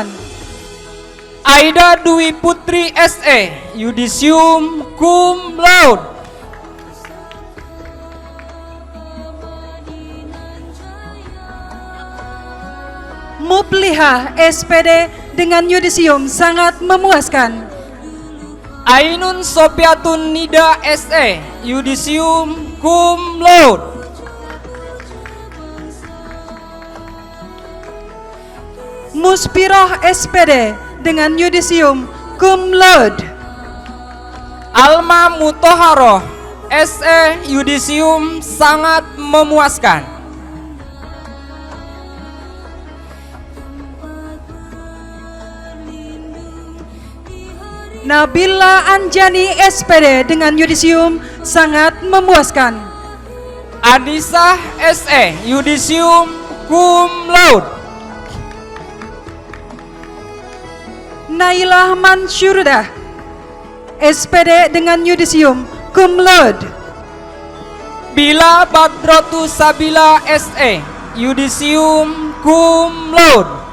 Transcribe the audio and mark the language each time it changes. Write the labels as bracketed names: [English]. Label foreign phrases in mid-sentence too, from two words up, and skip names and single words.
[Indonesian] Aida Dwi Putri SE yudisium [Latin] cum laude. [Indonesian] Muplihah SPD dengan yudisium sangat memuaskan. Ainun Sopiatun Nida SE yudisium [Latin] cum laude. [Indonesian] Muspiroh SPD dengan yudisium [Latin] cum laude. [Indonesian] Alma Mutoharoh SE yudisium sangat memuaskan. Nabila Anjani SPD dengan yudisium sangat memuaskan. Adisah SE yudisium [Latin] cum laude. [Indonesian] Nailah Mansyurdah SPD dengan yudisium [Latin] cum laude. [Indonesian] Bila Badrotu Sabila SE yudisium [Latin] cum laude.